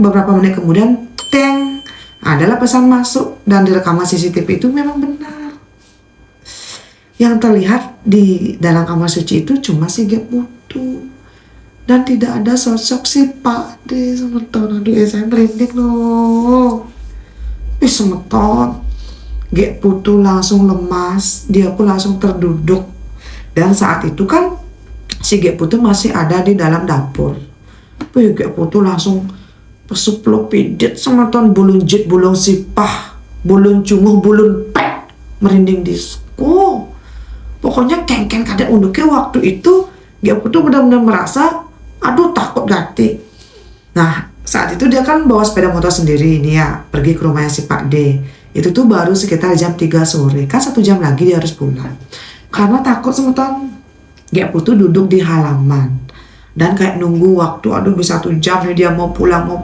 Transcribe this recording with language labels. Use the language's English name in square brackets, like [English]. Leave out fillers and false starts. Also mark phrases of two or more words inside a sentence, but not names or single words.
[Indonesian] Beberapa menit kemudian teng, adalah pesan masuk dan di rekaman CCTV itu memang benar. Yang terlihat di dalam kamar suci itu cuma si Gek Putu dan tidak ada sosok si Pak D. Semeton. Aduh saya merinding loh. Semeton. Gek Putu langsung lemas, dia pun langsung terduduk. Dan saat itu kan si Gek Putu masih ada di dalam dapur. Gek Putu langsung [Balinese] pesupluk pidit semeton, bulun jit, bulun sipah, bulun cunguh, bulun pek, [Indonesian] merinding disku. Pokoknya [Balinese] kengken kadek unduknya [Indonesian] waktu itu Gek Putu benar-benar merasa aduh [Balinese] takut gati. [Indonesian] Nah saat itu dia kan bawa sepeda motor sendiri ini ya, pergi ke rumahnya si Pak D. Itu tuh baru sekitar jam 3 sore, kan 1 jam lagi dia harus pulang. Karena takut semeton, Gek Putu duduk di halaman dan kayak nunggu waktu, aduh bisa 1 jam nih dia mau pulang.